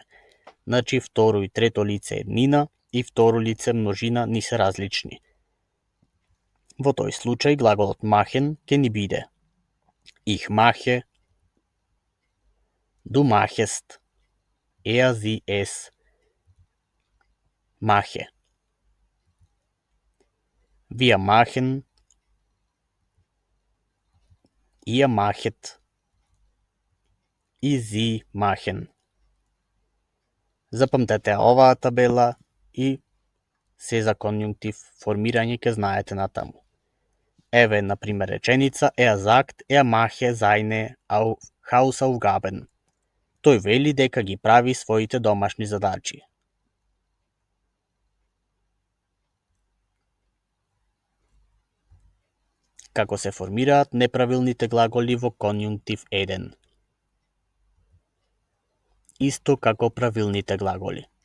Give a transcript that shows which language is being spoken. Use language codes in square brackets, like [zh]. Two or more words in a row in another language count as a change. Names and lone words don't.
[mk] Значи второ и трето лице еднина и второ лице множина ни се различни. Во тој случај глаголот махен ќе ни биде [de] ich mache, du machest, sie es mache. Wir machen, ihr machet и sie machen. [mk] Запамтете оваа табела и се за конјунктив формирање ќе знаете натаму. Еве, например, реченица [de] er sagt, mache seine Hausaufgaben. [mk] Тој вели дека ги прави своите домашни задачи. Како се формираат неправилните глаголи во конјунктив 1? Исто како правилните глаголи.